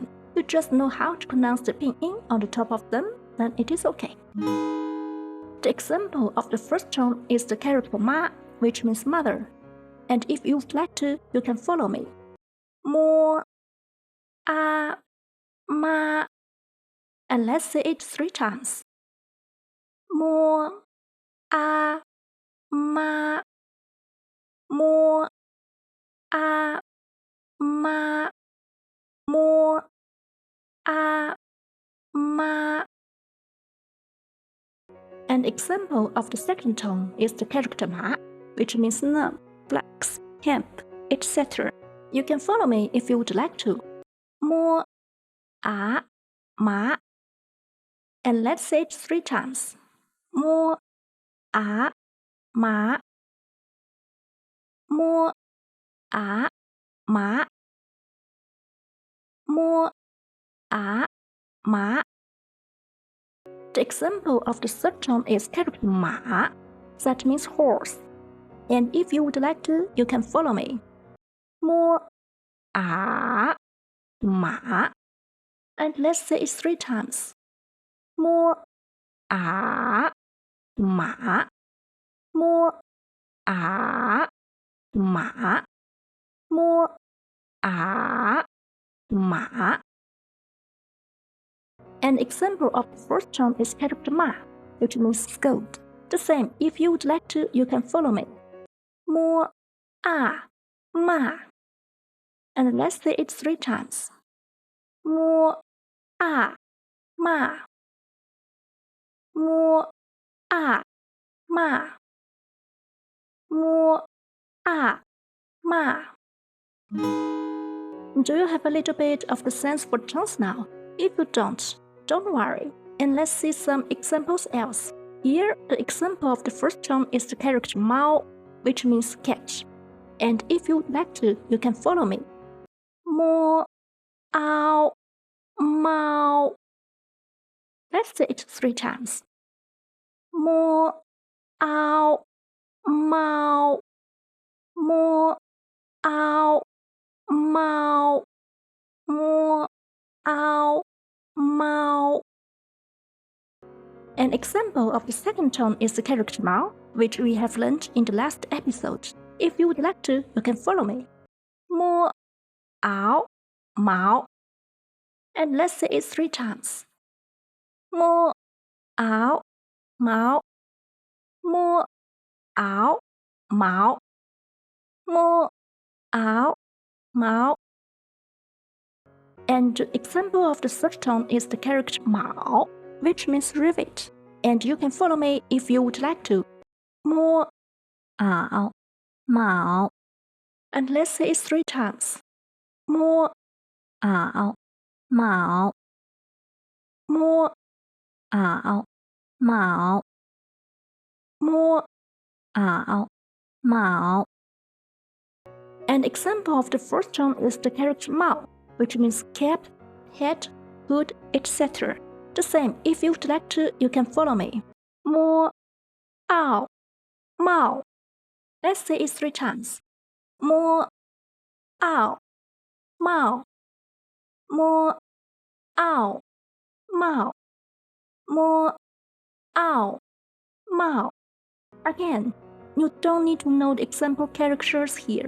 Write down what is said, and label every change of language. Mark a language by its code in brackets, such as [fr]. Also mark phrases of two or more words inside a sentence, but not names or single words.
[en] You just know how to pronounce the pinyin on the top of them, then it is okay. The example of the first tone is the character Ma, which means mother. And if you would like to, you can follow me. [zh] Mo, A, Ma. [en] And let's say it 3 times. [zh] Mo, A, Ma. Mo, A, Ma. Mo, A, Ma. [en] An example of the second tone is the character Ma, which means numb, flex, hemp, etc. You can follow me if you would like to. [zh] Mo, A, Ma. [en] And let's say it 3 times. [zh] Mo, A, Ma. Mo, A, Ma. Mo, A, Ma. [en] The example of the third tone is character Ma, that means horse. And if you would like to, you can follow me. [zh] Mo, A, Ma. [en] And let's say it 3 times. [zh] Mo, A, Ma. Mo, A, Ma. Mo, A, Ma. [en] An example of the first tone is character Ma, which means scold. The same, if you would like to, you can follow me. [zh] Mo, A, Ma. [en] And let's say it 3 times. [zh] Mo, ma, mua, ma, mua, ma. [en] Do you have a little bit of the sense for tones now? If you don't worry. And let's see some examples else. Here, the example of the first tone is the character mao, which means cat. And if you would like to, you can follow me. [zh] Mo, ao, mao. [en] Let's say it 3 times. [zh] Mo, ao, mao. Mo, ao, mao. Mo, ao, mao. [en] An example of the second tone is the character mao, which we have learned in the last episode. If you would like to, you can follow me. [zh] Mo, ao, mao. [en] And let's say it 3 times. [zh] Mo, ao, mao. Mo, ao, mao. Mo, ao, mao. [en] And the example of the third tone is the character mao, which means rivet. And you can follow me if you would like to. [zh] Mo, ao, mao. [en] And let's say it 3 times. [zh] Mo, ao, mao. Mo, ao, mao. Mo, ao, mao. [en] An example of the first tone is the character mao, which means cap, hat, hood, etc. The same, if you would like to, you can follow me. [zh] Mo, ao, mao. [en] Let's say it 3 times. [zh] Mo, ao, mao. Mo, ao, mao. Mo, ao, mao. [en] Again, you don't need to know the example characters here.